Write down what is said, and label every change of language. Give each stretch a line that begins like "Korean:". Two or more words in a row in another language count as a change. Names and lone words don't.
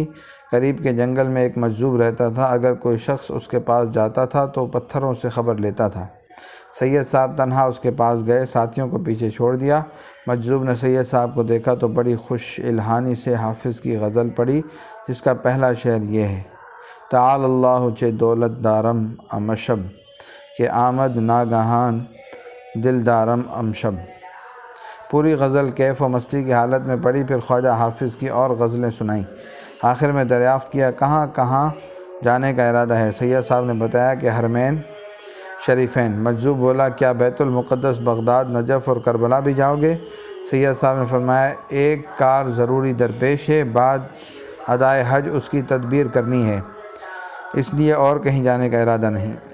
Urdu: قریب کے جنگل میں ایک مجذوب رہتا تھا، اگر کوئی شخص اس کے پاس جاتا تھا تو پتھروں سے خبر لیتا تھا۔ سید صاحب تنہا اس کے پاس گئے، ساتھیوں کو پیچھے چھوڑ دیا۔ مجذوب نے سید صاحب کو دیکھا تو بڑی خوش الحانی سے حافظ کی غزل پڑھی، جس کا پہلا شعر یہ ہے:
Persian: تعالی اللہ چہ دولت دارم امشب، کہ آمد ناگہان دل دارم امشب۔
Urdu: پوری غزل کیف و مستی کی حالت میں پڑھی، پھر خواجہ حافظ کی اور غزلیں سنائیں۔ آخر میں دریافت کیا کہاں کہاں جانے کا ارادہ ہے؟ سید صاحب نے بتایا کہ حرمین شریفین۔ مجذوب بولا کیا بیت المقدس، بغداد، نجف اور کربلا بھی جاؤ گے؟ سید صاحب نے فرمایا ایک کار ضروری درپیش ہے، بعد ادائے حج اس کی تدبیر کرنی ہے، اس لیے اور کہیں جانے کا ارادہ نہیں۔